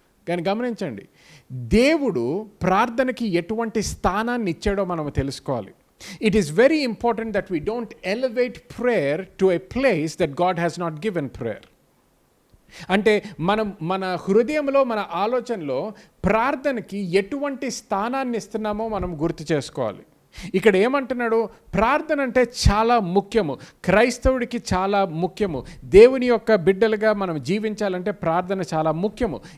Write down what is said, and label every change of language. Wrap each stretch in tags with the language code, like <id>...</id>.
<te>కానీ గమనించండి, దేవుడు ప్రార్థనకి ఎటువంటి స్థానాన్ని ఇచ్చాడో మనం తెలుసుకోవాలి.</te> <en>It is very important that we don't elevate prayer to a place that God has not given prayer.</en> <te>అంటే మన హృదయంలో, మన ఆలోచనలో ప్రార్థనకి ఎటువంటి స్థానాన్ని ఇస్తున్నామో మనం గుర్తు చేసుకోవాలి. ఇక్కడ ఏమంటున్నాడు, ప్రార్థన అంటే చాలా ముఖ్యము, క్రైస్తవుడికి చాలా ముఖ్యము, దేవుని యొక్క బిడ్డలుగా మనం జీవించాలంటే ప్రార్థన చాలా ముఖ్యము.</te>